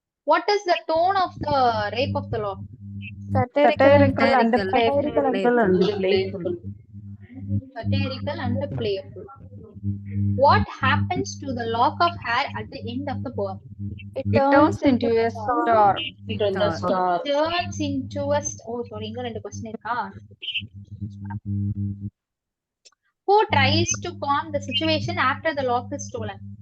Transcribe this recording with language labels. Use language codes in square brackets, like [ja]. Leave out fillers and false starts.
[en] What is the tone of the Rape of the Lock? satirical and playful. satirical and playful. What happens to the lock of hair at the end of the poem? It turns into a star. Star. Turns into a sorry, [ta] இங்க ரெண்டு question இருக்கா? [en] Who tries to calm the situation after the lock is stolen?